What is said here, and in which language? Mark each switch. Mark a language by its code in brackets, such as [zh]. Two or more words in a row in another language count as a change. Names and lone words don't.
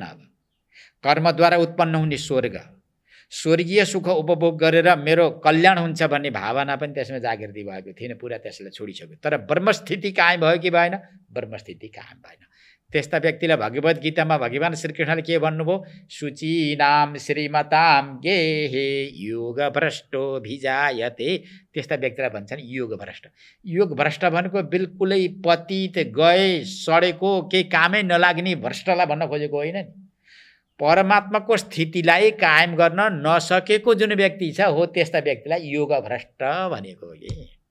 [ne] अब कर्मद्वारा उत्पन्न हुने स्वर्ग, स्वर्गीय सुख उपभोग गरेर मेरो कल्याण हुन्छ भन्ने भावना पनि त्यसमा जागृति भएको थिएन, पुरा त्यसलाई छोडिसक्यो। तर ब्रह्मस्थिति कायम भयो कि भएन? ब्रह्मस्थिति कायम भएन। त्यस्ता व्यक्तिलाई भगवद् गीतामा भगवान श्रीकृष्णले के भन्नुभयो? [sa] शुचीनाम श्रीमताम गेहे योग भ्रष्टो भिजायते। [ne] त्यस्ता व्यक्तिलाई भन्छन् योग भ्रष्ट। योग भ्रष्ट भनेको बिल्कुलै पतित गए सडेको केही कामै नलाग्ने भ्रष्टलाई भन्न खोजेको होइन नि। परमात्माको स्थितिलाई कायम गर्न नसकेको जुन व्यक्ति छ हो त्यस्ता व्यक्तिलाई योग भ्रष्ट भनेको हो कि।